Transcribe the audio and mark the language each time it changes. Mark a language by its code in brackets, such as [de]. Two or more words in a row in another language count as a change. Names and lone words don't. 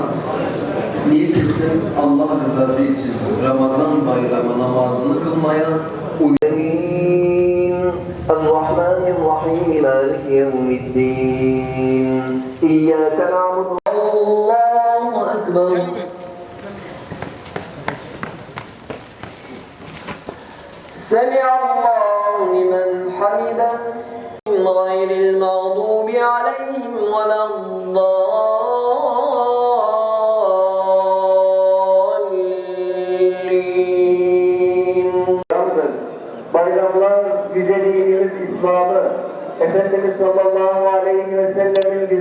[tr] Niyet ettim Allah rızası için Ramazan bayramı namazını kılmaya [ar] الرحمن الرحيم، مالك يوم الدين. إياك نعبد. الله أكبر. سمع الله لمن حمده. غير المغضوب عليهم ولا الضالين. [tr] Bayramlar yüce dinimiz İslam'ı, Efendimiz [ar] صلى الله عليه وسلم'in